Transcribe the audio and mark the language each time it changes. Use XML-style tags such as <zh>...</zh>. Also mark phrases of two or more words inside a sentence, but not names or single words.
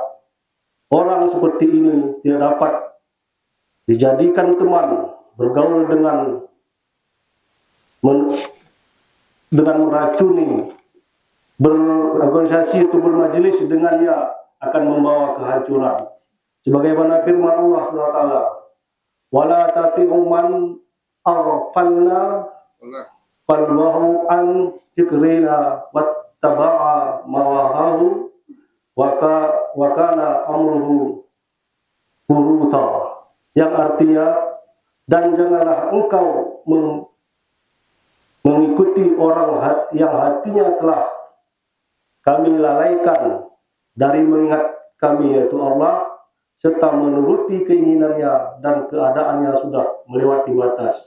<id>Orang seperti ini tidak dapat dijadikan teman, bergaul dengan meracuni, berorganisasi atau bermajelis dengannya akan membawa kehancuran. Sebagaimana firman Allah SWT,</id> <ar>ولا تطع من أغفلنا قلبه عن ذكرنا واتبع هواه وكان أمره فرطا.</ar> <id>Yang artinya, dan janganlah engkau mengikuti orang yang hatinya telah kami lalaikan dari mengingat kami, yaitu Allah, serta menuruti keinginannya dan keadaannya sudah melewati batas.</id>